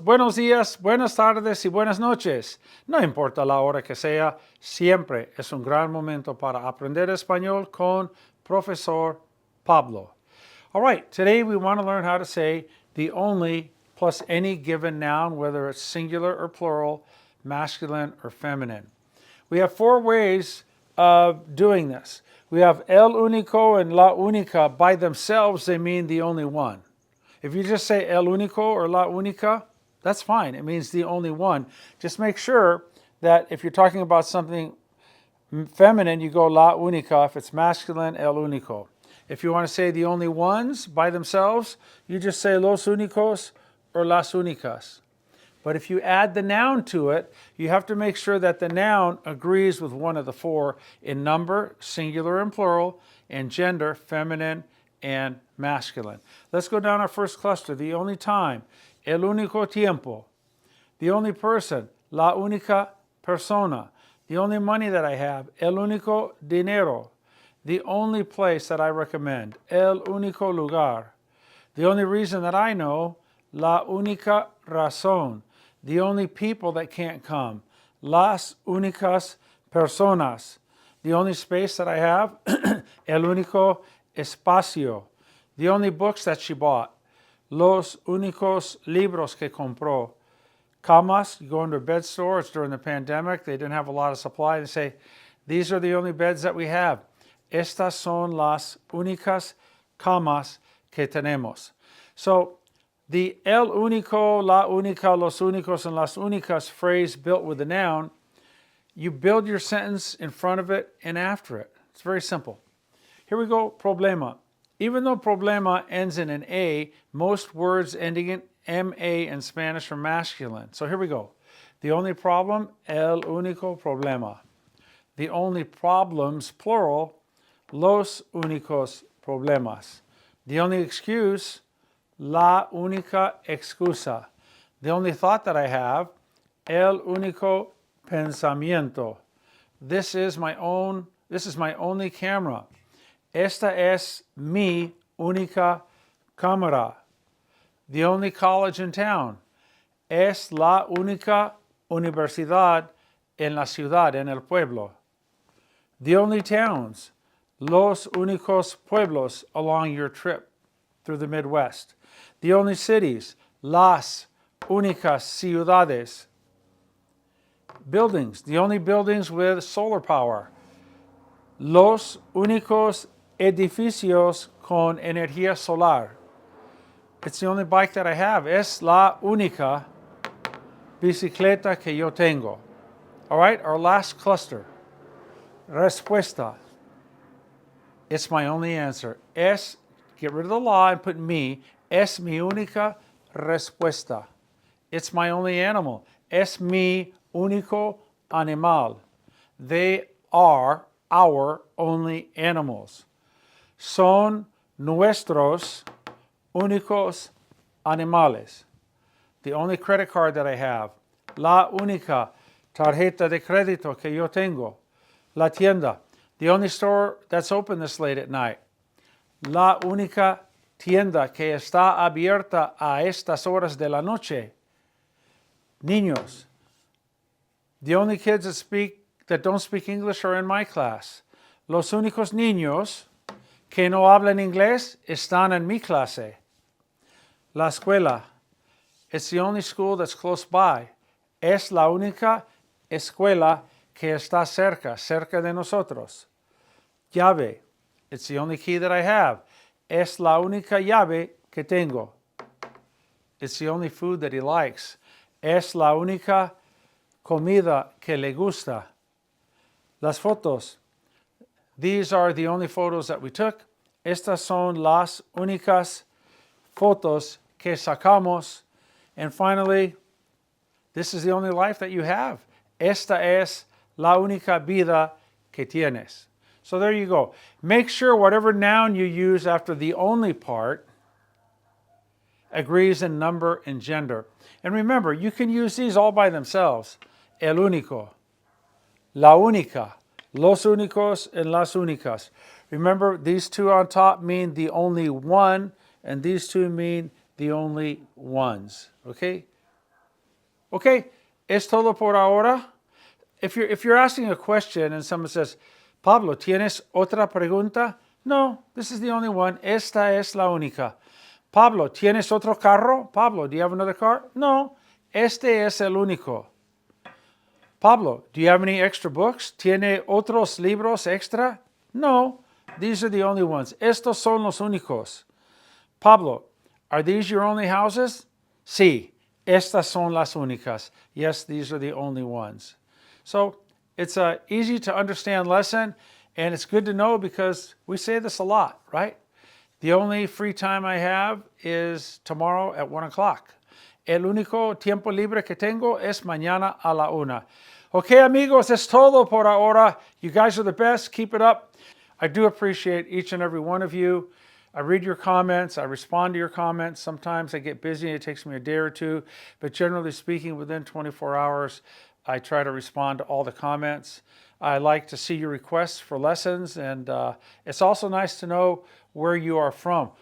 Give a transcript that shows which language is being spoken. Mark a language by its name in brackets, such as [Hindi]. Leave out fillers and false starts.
[Spanish] Buenos días, buenas tardes y buenas noches. No importa la hora que sea, siempre es un gran momento para aprender español con Profesor Pablo. [English] All right, today we want to learn how to say the only plus any given noun, whether it's singular or plural, masculine or feminine. We have four ways of doing this. We have el único and la única. By themselves, they mean the only one. If you just say el único or la única, that's fine. It means the only one. Just make sure that if you're talking about something feminine, you go la única. If it's masculine, el único. If you want to say the only ones by themselves, you just say los únicos or las únicas. But if you add the noun to it, you have to make sure that the noun agrees with one of the four in number, singular and plural, and gender, feminine and masculine. Let's go down our first cluster. The only time, [Spanish] el único tiempo. [English] The only person, [Spanish] la única persona. [English] The only money that I have, [Spanish] el único dinero. [English] The only place that I recommend, [Spanish] el único lugar. [English] The only reason that I know, [Spanish] la única razón. [English] The only people that can't come, [Spanish] las únicas personas. [English] The only space that I have, [Spanish] el único espacio. [English] The only books that she bought, [Spanish] los únicos libros que compró. [English] Camas, you go into a bed store, it's during the pandemic, they didn't have a lot of supply. They say, these are the only beds that we have. [Spanish] Estas son las únicas camas que tenemos. [English] So, the el único, la única, los únicos, and las únicas phrase built with the noun, you build your sentence in front of it and after it. It's very simple. Here we go, problema. Even though problema ends in an A, most words ending in MA in Spanish are masculine. So here we go. The only problem, [Spanish] el único problema. [English] The only problems, plural, [Spanish] los únicos problemas. [English] The only excuse, [Spanish] la única excusa. [English] The only thought that I have, [Spanish] el único pensamiento. [English] This is my only camera. [Spanish] Esta es mi única cámara. [English] The only college in town. [Spanish] Es la única universidad en la ciudad, en el pueblo. [English] The only towns. [Spanish] Los únicos pueblos [English] along your trip through the Midwest. The only cities, [Spanish] las únicas ciudades. [English] Buildings, the only buildings with solar power. [Spanish] Los únicos edificios con energía solar. [English] It's the only bike that I have. [Spanish] Es la única bicicleta que yo tengo. [English] All right, our last cluster. Respuesta. It's my only answer. Es, get rid of the la and put me. [Spanish] Es mi única respuesta. [English] It's my only animal. [Spanish] Es mi único animal. [English] They are our only animals. [Spanish] Son nuestros únicos animales. [English] The only credit card that I have. [Spanish] La única tarjeta de crédito que yo tengo. La tienda. [English] The only store that's open this late at night. [Spanish] La única tienda que está abierta a estas horas de la noche. Niños. [English] The only kids that don't speak English are in my class. [Spanish] Los únicos niños que no hablan inglés están en mi clase. La escuela. [English] It's the only school that's close by. [Spanish] Es la única escuela que está cerca de nosotros. Llave. [English] It's the only key that I have. [Spanish] Es la única llave que tengo. [English] It's the only food that he likes. [Spanish] Es la única comida que le gusta. Las fotos. [English] These are the only photos that we took. [Spanish] Estas son las únicas fotos que sacamos. [English] And finally, this is the only life that you have. [Spanish] Esta es la única vida que tienes. [English] So there you go. Make sure whatever noun you use after the only part agrees in number and gender. And remember, you can use these all by themselves. El único, la única, los únicos, and las únicas. Remember, these two on top mean the only one, and these two mean the only ones. Okay? Okay, [Spanish] es todo por ahora. [English] If you're asking a question and someone says, Pablo, [Spanish] ¿tienes otra pregunta? [English] No, this is the only one. [Spanish] Esta es la única. Pablo, ¿tienes otro carro? [English] Pablo, do you have another car? [Spanish] No, este es el único. [English] Pablo, do you have any extra books? [Spanish] ¿Tiene otros libros extra? [English] No, these are the only ones. [Spanish] Estos son los únicos. [English] Pablo, are these your only houses? [Spanish] Sí, estas son las únicas. [English] Yes, these are the only ones. So it's an easy to understand lesson, and it's good to know because we say this a lot, right? The only free time I have is tomorrow at 1 o'clock. [Spanish] El único tiempo libre que tengo es mañana a la 1. Okay, amigos, es todo por ahora. [English] You guys are the best. Keep it up. I do appreciate each and every one of you. I read your comments. I respond to your comments. Sometimes I get busy. It takes me a day or two. But generally speaking, within 24 hours, I try to respond to all the comments. I like to see your requests for lessons. And it's also nice to know where you are from.